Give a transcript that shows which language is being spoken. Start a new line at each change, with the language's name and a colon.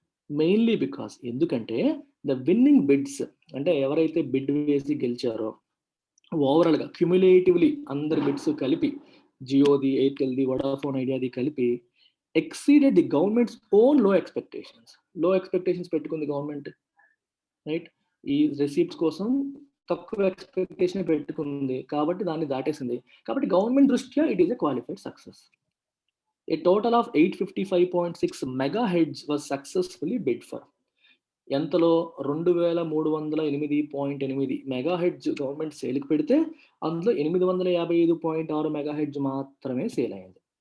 Telugu: Mainly because ఎందుకంటే the winning bids అంటే ఎవరైతే బిడ్ వేసి గెలిచారో ఓవరాల్గా క్యుములేటివ్లీ అందరి బిడ్స్ కలిపి, జియోది, ఎయిర్టెల్ది, వోడాఫోన్ ఐడియాది కలిపి
English: Exceeded the government's own low expectations.
Telugu: లో ఎక్స్పెక్టేషన్స్ పెట్టుకుంది గవర్నమెంట్, రైట్? ఈ రిసీప్ట్స్ కోసం తక్కువ ఎక్స్పెక్టేషన్ పెట్టుకుంది కాబట్టి దాన్ని దాటేసింది. కాబట్టి గవర్నమెంట్ దృష్ట్యా
English: It is a qualified success. A total of 855.6 megahertz was successfully bid for.
Telugu: ఎంతలో? 2308.8 మెగాహెడ్జ్ గవర్నమెంట్ సేల్కి పెడితే అందులో 855.6 మెగాహెడ్జ్ మాత్రమే సేల్ అయింది.